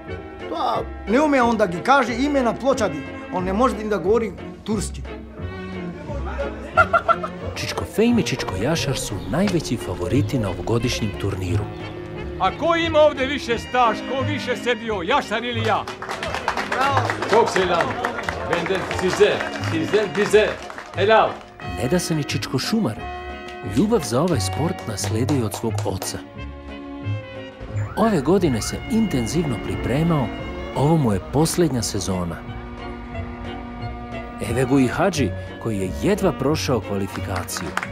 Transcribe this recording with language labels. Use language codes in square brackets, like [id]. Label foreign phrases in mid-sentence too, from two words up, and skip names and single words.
[sr] Ne ume on da [mk] gi kaže ime na pločadi. [sr] On ne može da govori turski. Čičko Fame i Čičko Jašar su najveći favoriti na ovogodišnjem turniru. A ko ima ovdje više staž, ko više sedio, Jašar ili ja? [tr] Çok selam. Benden size, sizden bize. Helal. [sr] Ne da se ni Čičko Šumar. Ljubav za ovaj sport nasledio je od svog oca. Ove godine se intenzivno pripremao, ovo mu je posljednja sezona. Evegu i Hadži, koji je jedva prošao kvalifikaciju.